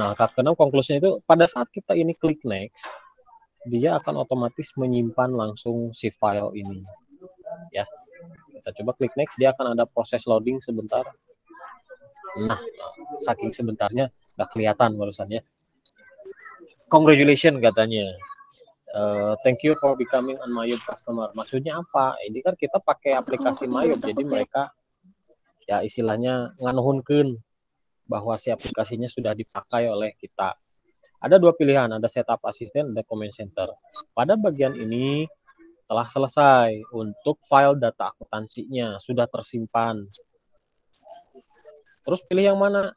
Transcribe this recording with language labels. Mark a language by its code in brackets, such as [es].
[id] Nah, langkah keenam konklusinya itu, pada saat kita ini klik next, dia akan otomatis menyimpan langsung si file ini. Ya, kita coba klik next, dia akan ada proses loading sebentar. Nah, saking sebentarnya nggak kelihatan barusannya. Congratulations katanya. [en] Thank you for becoming a Mayob customer. [id] Maksudnya apa? Ini kan kita pakai aplikasi Mayob, jadi mereka ya istilahnya nganuhunkeun bahwa si aplikasinya sudah dipakai oleh kita. Ada 2 pilihan, ada setup assistant, ada comment center. Pada bagian ini telah selesai untuk file data akuntansinya, sudah tersimpan. Terus pilih yang mana?